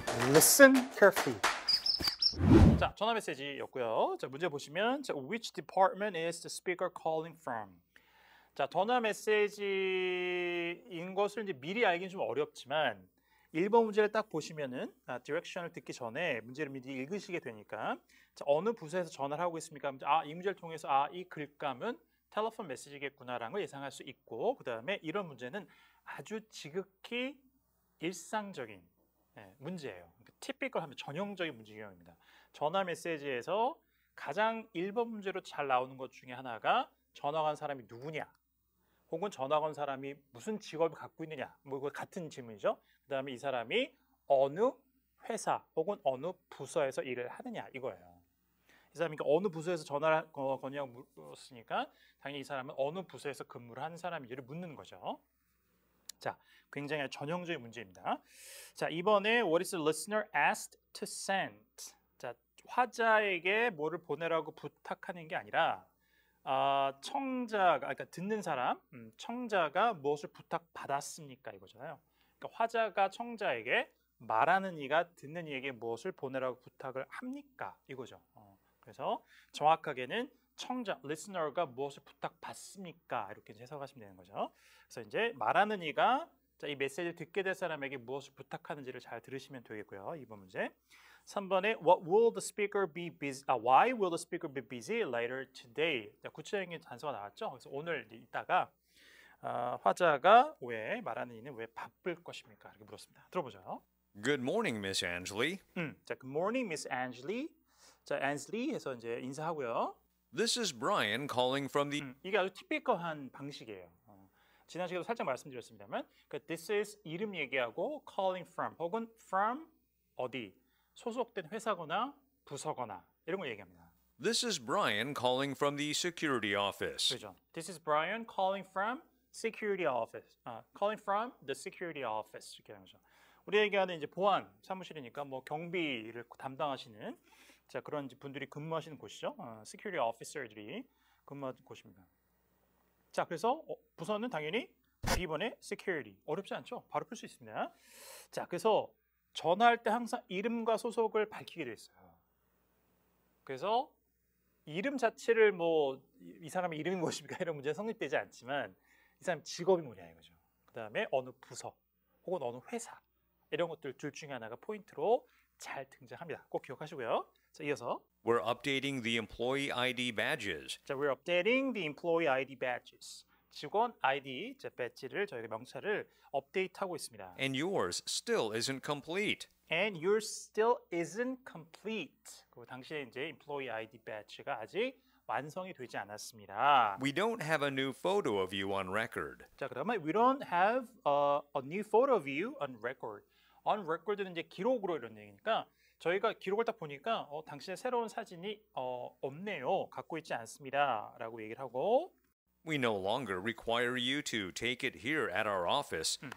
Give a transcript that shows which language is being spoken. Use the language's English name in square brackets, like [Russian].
[English] Listen carefully. [Korean] 자, 전화 메시지였고요. [English] 자, [Korean] 문제 보시면 [English] Which department is the speaker calling from? [Korean] 자, 전화 메시지인 것을 이제 미리 알기는 좀 어렵지만 1번 문제를 딱 보시면은 디렉션을 듣기 전에 문제를 미리 읽으시게 되니까 자, 어느 부서에서 전화를 하고 있습니까? 이 문제를 통해서 이 글감은 텔레폰 메시지겠구나라는 걸 예상할 수 있고 그 다음에 이런 문제는 아주 지극히 일상적인 문제예요. 티피컬 하면 전형적인 문제 유형입니다. 전화 메시지에서 가장 1번 문제로 잘 나오는 것 중에 하나가 전화 건 사람이 누구냐 혹은 전화 건 사람이 무슨 직업을 갖고 있느냐 뭐 같은 질문이죠. 그 다음에 이 사람이 어느 회사 혹은 어느 부서에서 일을 하느냐 이거예요. 이 사람이 어느 부서에서 전화를 거냐고 물었으니까 당연히 이 사람은 어느 부서에서 근무를 하는 사람인지를 묻는 거죠. 자, 굉장히 전형적인 문제입니다. [English] 자, [Korean] 이번에 [English] What is the listener asked to send? [Korean] 자, 화자에게 뭐를 보내라고 부탁하는 게 아니라 청자가, 그러니까 듣는 사람, 청자가 무엇을 부탁받았습니까? 이거잖아요. 그러니까 화자가 청자에게 말하는 이가 듣는 이에게 무엇을 보내라고 부탁을 합니까? 이거죠. 그래서 정확하게는 청자, listener가 무엇을 부탁받습니까? 이렇게 해석하시면 되는 거죠. 그래서 이제 말하는 이가 자, 이 메시지를 듣게 될 사람에게 무엇을 부탁하는지를 잘 들으시면 되겠고요. 2번 문제. [English] 3번에 What will the speaker be busy? Why will the speaker be busy later today? [Korean] 자, 구체적인 단서가 나왔죠. 그래서 오늘 이따가 화자가 왜 말하는 이는 왜 바쁠 것입니까? 이렇게 물었습니다. 들어보죠. [English] Good morning, Miss Angelie. 자, Good morning, Miss Angelie. [Korean] 자, Angelie 해서 이제 인사하고요. [English] This is Brian calling from the [Korean] 이게 아주 티피컬한 방식이에요. 지난 시간에도 살짝 말씀드렸습니다만, 그러니까 this is 이름 얘기하고 calling from 혹은 from 어디 소속된 회사거나 부서거나 이런 거 얘기합니다. [English] This is Brian calling from the security office. [Korean] 그렇죠. [English] This is Brian calling from security office. Calling from the security office [Korean] 이렇게 하는 거죠. 우리 얘기하는 이제 보안 사무실이니까 뭐 경비를 담당하시는 자 그런 분들이 근무하시는 곳이죠. security officer들이 근무하는 곳입니다. 자, 그래서 부서는 당연히 B번의 security. 어렵지 않죠? 바로 풀 수 있습니다. 자, 그래서 전화할 때 항상 이름과 소속을 밝히게 돼 있어요. 그래서 이름 자체를 뭐 이 사람의 이름이 무엇입니까? 이런 문제는 성립되지 않지만 이 사람 직업이 뭐냐 이거죠. 그 다음에 어느 부서 혹은 어느 회사 이런 것들 둘 중에 하나가 포인트로 잘 등장합니다. 꼭 기억하시고요. 자, 이어서 [English] We're updating the employee ID badges. 자, we're updating the employee ID badges. [Korean] 직원 ID 배지를 저희가 명찰을 업데이트하고 있습니다. [English] And yours still isn't complete. And yours still isn't complete. [Korean] 그 당시에 이제 employee ID badge가 아직 완성이 되지 않았습니다. [English] We don't have a new photo of you on record. 자, [Korean] 그러면 [English] we don't have a new photo of you on record. [Korean] On record는 이제 기록으로 이런 얘기니까 저희가 기록을 딱 보니까 당신의 새로운 사진이 없네요. 갖고 있지 않습니다라고 얘기를 하고 [English] We no longer require you to take it here at our office.